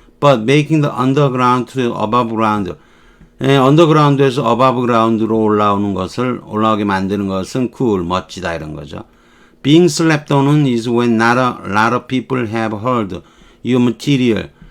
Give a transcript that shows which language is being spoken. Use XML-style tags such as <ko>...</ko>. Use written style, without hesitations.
<en>But making the underground to above ground.</en> <ko>언더그라운드에서 어바브 그라운드로 올라오게 만드는 것은 cool, 멋지다 이런 거죠.</ko> <en>Being slept on은 is when not a lot of people have heard your material.</en>